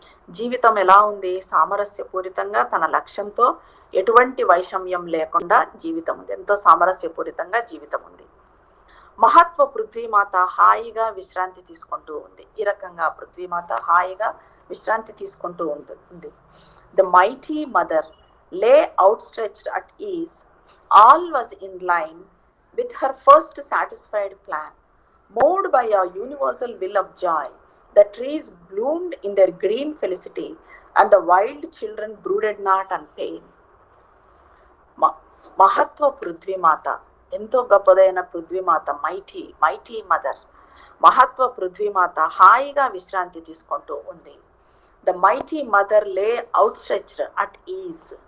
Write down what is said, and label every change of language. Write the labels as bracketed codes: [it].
[te] జీవితం ఎలా ఉంది? సామరస్యపూరితంగా తన లక్ష్యంతో ఎటువంటి వైషమ్యం లేకుండా జీవితం ఉంది. ఎంతో సామరస్యపూరితంగా జీవితం ఉంది. మహత్వ పృథ్వీమాత హాయిగా విశ్రాంతి తీసుకుంటూ ఉంది. ఈ రకంగా పృథ్వీమాత హాయిగా విశ్రాంతి తీసుకుంటూ ఉంటుంది. [en] The mighty mother lay out stretched at ease. All was in line with her first satisfied plan. Moved by a universal will of joy, the trees bloomed in their green felicity, and the wild children brooded not on pain. [te] మహత్వ పృథ్వీమాత, ఎంతో గొప్పదైన పృథ్వీమాత, [en] mighty mother, [te] మహత్వ పృథ్వీమాత హాయిగా విశ్రాంతి తీసుకుంటూ ఉంది. [en] The mighty mother lay out stretched at ease.